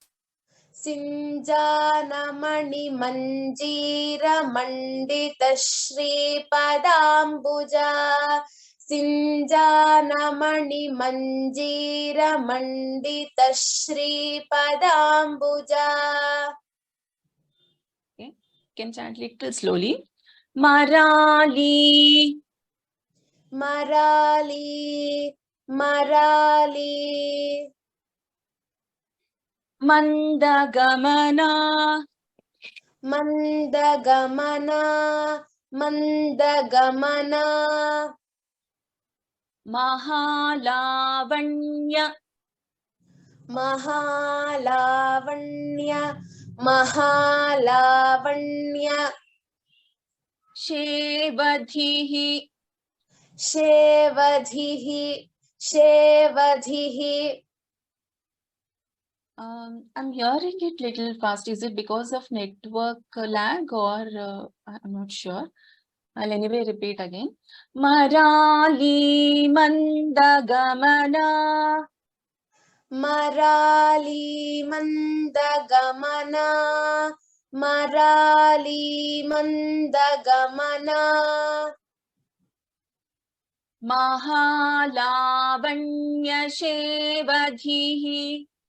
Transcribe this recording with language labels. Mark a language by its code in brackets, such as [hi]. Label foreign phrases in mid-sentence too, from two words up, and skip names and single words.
[sa] शिञ्जान मणि मञ्जीर, मण्डित श्री पदाम्बुजा, शिञ्जान मणि मञ्जीर, मण्डित श्री पदाम्बुजा. [en] okay, can chant little slowly. [sa] Marali, मराली, मराली, Mandagamana, मन्दगमना, मन्दगमना, Mahalavanya, महालावण्या, महालावण्या, Shevadhihi. शेवधिः, शेवधिः. [en] I'm hearing it little fast. Is it because of network lag or I'm not sure. I'll anyway repeat again. [sa] मराली मन्दगमना. मराली मन्दगमना, मराली मन्दगमना, महालावण्य शेवधिः.